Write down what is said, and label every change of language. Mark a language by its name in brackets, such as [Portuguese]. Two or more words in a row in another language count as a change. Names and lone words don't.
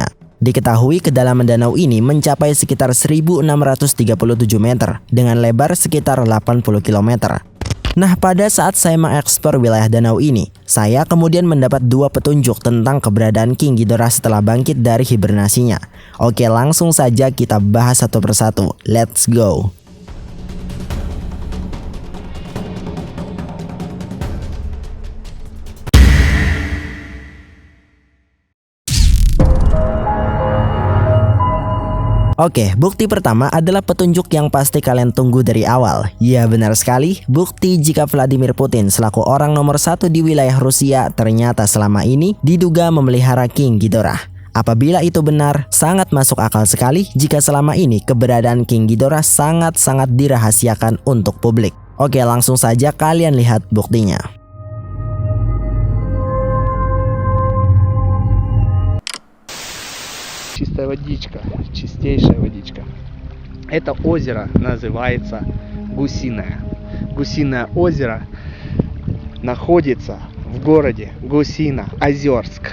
[Indonesian] Diketahui kedalaman danau ini mencapai sekitar 1637 meter dengan lebar sekitar 80 km. Nah, pada saat saya mengeksplor wilayah danau ini, saya kemudian mendapat dua petunjuk tentang keberadaan King Ghidorah setelah bangkit dari hibernasinya. Oke, langsung saja kita bahas satu persatu. [English] Let's go! [Indonesian] Oke, bukti pertama adalah petunjuk yang pasti kalian tunggu dari awal. Ya, benar sekali, bukti jika Vladimir Putin selaku orang nomor 1 di wilayah Rusia ternyata selama ini diduga memelihara King Ghidorah. Apabila itu benar, sangat masuk akal sekali jika selama ini keberadaan King Ghidorah sangat-sangat dirahasiakan untuk publik. Oke, langsung saja kalian lihat buktinya. [Russian] Чистая водичка, чистейшая водичка. Это озеро называется Гусиное. Гусиное озеро находится в городе Гусино-Озерск.